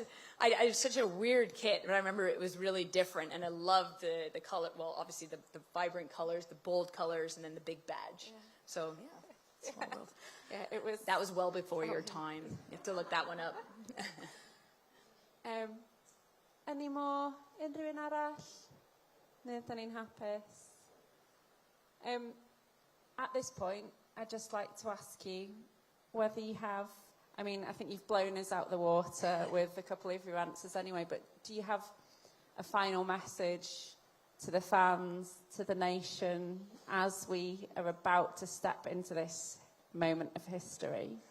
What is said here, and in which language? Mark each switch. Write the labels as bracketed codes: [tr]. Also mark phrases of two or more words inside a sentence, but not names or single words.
[en] I was such a weird kit, but I remember it was really different, and I loved the color. Well, obviously the vibrant colors, the bold colors, and then the big badge. Yeah. So yeah, small world. Yeah, it was. That was well before your time. You have to look that one up. Any more? [cy] Unrhyw un arall? Neu ydyn ni'n hapus? [en] At this point, I'd just like to ask you whether you have, I think you've blown us out the water with a couple of your answers anyway, but do you have a final message to the fans, to the nation, as we are about to step into this moment of history?